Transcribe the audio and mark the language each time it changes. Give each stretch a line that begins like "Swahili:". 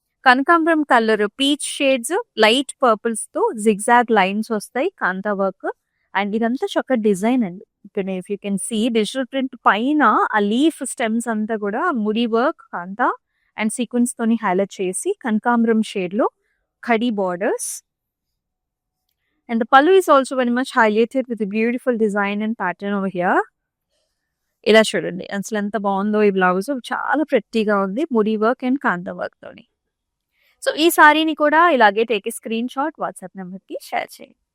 Telugu: కనకాంబరం colour, peach shades, light purples తో zigzag lines వస్తాయి, కాంతా వర్క్. అండ్ ఇదంతా చక్కటి డిజైన్ అండి.
English: if you can see
Telugu: digital print పైన ఆ లీఫ్ స్టెమ్స్ అంతా కూడా ముడి వర్క్, కాంతా అండ్ సీక్వెన్స్ తోని హైలైట్ చేసి కనకాంబరం షేడ్ లో khadi borders.
English: And the pallu is also very much highlighted with a beautiful design and pattern over here.
Telugu: ఇలా చూడండి, అసలు ఎంత బాగుందో ఈ బ్లౌజ్. చాలా ప్రెట్టీగా ఉంది, ముడి వర్క్ అండ్ కాంతా వర్క్ తోని. సో ఈ సారీని కూడా ఇలాగే
English: take a screenshot
Telugu: WhatsApp నెంబర్కి షేర్ చేయండి.